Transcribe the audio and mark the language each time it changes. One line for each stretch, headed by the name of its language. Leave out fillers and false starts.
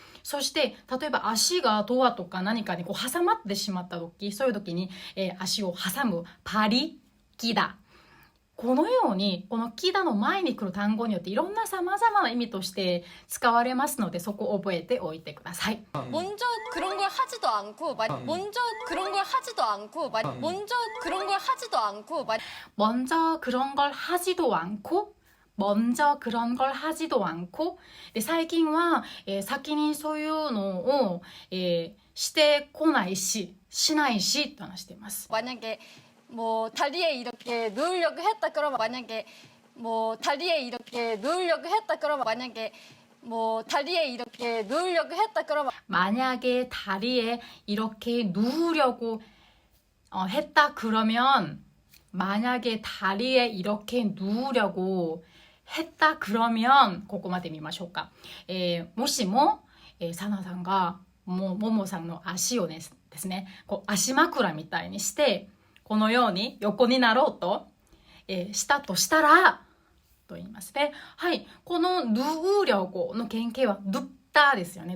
Japanese: そして例えば足がドアとか何かにこう挟まってしまった時、そういう時に、足を挟むパリキダ、このようにこのキダの前に来る単語によっていろんな様々な意味として使われますので、そこを覚えておいてください。
Korean: 먼저 그런 걸 하지도 않고 먼저 그런 걸 하지도 않고 먼저 그런 걸 하지도 않고 먼저 그런 걸 하지도 않고 먼저 그런 걸 하지도 않고
Japanese: で最近は、先にそういうのを、してこないししないしと話しています。
Korean: 만약에 뭐 다리에 이렇게 누우려고 했다 그러면 만약에 뭐 다리에 이렇게 누우려고 했다 그러면 만약에 뭐 다리에 이렇게 누우려고 했다 그러면 만약에 다리에 이렇게 누우려고 했다 그러면 만약에 다리에 이렇게 누우려고 했다 그러면
Japanese: ここまで見ましょうか。もしも、サナさんがももさんの足をですね、こう足枕みたいにしてこのように横になろうと、したとしたらと言いますね。はい、このヌーリョゴの原型はヌッタですよね。